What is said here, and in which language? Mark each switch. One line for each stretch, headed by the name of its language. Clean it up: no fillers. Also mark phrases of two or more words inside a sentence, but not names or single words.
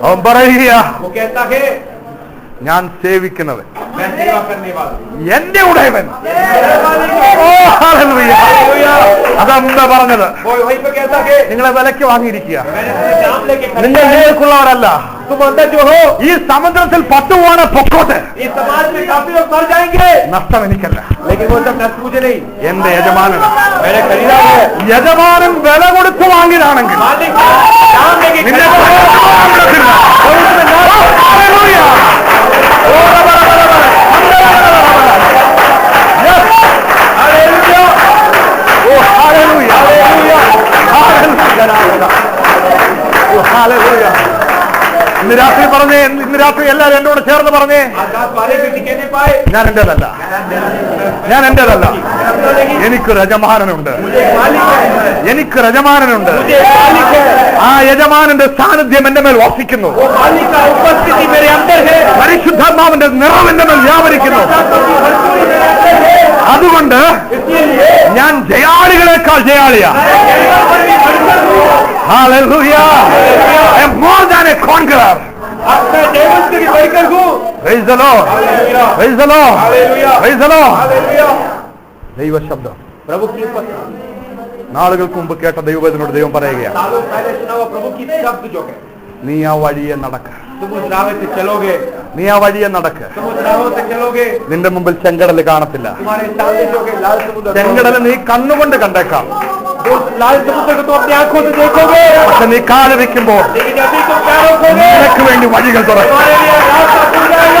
Malayalam: പറയുക,
Hindi: वो कहता है
Malayalam: ഞാൻ സേവിക്കുന്നവൻ
Hindi: मैं सेवा करने वाला हूं।
Malayalam: എന്റെ ഉടയവൻ.
Hindi: मेरे मालिक
Malayalam: ഓ ഹല്ലേലൂയ. അതെന്താ പറഞ്ഞത്?
Hindi: वो वहीं पे कहता है
Malayalam: നിങ്ങളെ വിലയ്ക്ക് വാങ്ങിയിരിക്കുക.
Hindi: मैंने तुम्हें नाम लेके
Malayalam: നിങ്ങൾ നിങ്ങൾക്കുള്ളവരല്ല.
Hindi: तुम अंदर जो हो
Malayalam: ഈ സമുദ്രത്തിൽ 10 പോണ പൊക്കോട്ടെ,
Hindi: इस समाज में काफी लोग मर जाएंगे,
Malayalam: നഷ്ടം എനിക്കല്ല,
Hindi: लेकिन वो सब नष्ट मुझे नहीं,
Malayalam: എന്റെ യജമാനൻ.
Hindi: मैंने खरीदा है।
Malayalam: യജമാനൻ വില കൊടുത്ത് വാങ്ങിയതാണെങ്കിൽ
Hindi: मालिक नाम लेके
Malayalam: നിന്റെ
Hindi: खरीदा है।
Malayalam: ഹല്ലേലൂയ. ഓ
Hindi: हालेलुया,
Malayalam: ഓ ഹല്ലേലൂയ. ഓ ഹല്ലേലൂയ. ഇന്ന് രാത്രി പറഞ്ഞേ, ഇന്ന് രാത്രി എല്ലാവരും എന്നോട് ചേർന്ന് പറഞ്ഞേ,
Hindi: आज रात वाले भी कहने पाए
Malayalam: ഞാൻ എന്റേതല്ല, ഞാൻ എന്റേതല്ല, എനിക്കൊരു യജമാനനുണ്ട്,
Hindi: मुझे मालिक है,
Malayalam: എനിക്കൊരു യജമാനനുണ്ട്.
Hindi: मुझे मालिक है,
Malayalam: ആ യജമാനന്റെ സാന്നിധ്യം എന്റെ മേൽ വസിക്കുന്നു.
Hindi: वो मालिक का उपस्थिति मेरे अंदर है,
Malayalam: പരിശുദ്ധാത്മാവിന്റെ നിറം എന്റെ മേൽ വ്യാപരിക്കുന്നു. അതുകൊണ്ട്
Hindi: इसलिए
Malayalam: ഞാൻ ജയാളികളെക്കാൾ ജയാളിയാ.
English: Hallelujah. I am more than a conqueror.
Hindi: अब मैं देवता की बढ़कर हूँ।
English: Praise the Lord. Praise the Lord. Praise the Lord.
Malayalam: ദൈവശബ്ദം
Hindi: प्रभु की उपस्थिति
Malayalam: നാളുകൾക്ക് മുമ്പ് കേട്ട ദൈവത്തിനോട് ദൈവം പറയുകയാണ്,
Hindi: सालों पहले सुना हुआ प्रभु की शब्द जो है,
Malayalam: നീ ആ വഴിയെ നടക്ക,
Hindi: तुम उस राह से चलोगे,
Malayalam: നീ ആ വഴിയെ നടക്ക.
Hindi: तुम उस राहों से चलोगे,
Malayalam: നിന്റെ മുമ്പിൽ ചെങ്കടൽ കാണത്തില്ല.
Hindi: तुम्हारे सामने जो है लाल समुद्र,
Malayalam: ചെങ്കടൽ നീ കണ്ണുകൊണ്ട് കണ്ടേക്കാം,
Hindi: उस लाल समुद्र को तुम अपनी आंखों से देखोगे,
Malayalam: പക്ഷെ നീ കാല് വെക്കുമ്പോൾ
Hindi: लेकिन अभी तुम पैरों को
Malayalam: നിനക്ക് വേണ്ടി വഴികൾ തുറക്കും.
Hindi: तुम्हारे लिए रास्ता खुल जाएगा।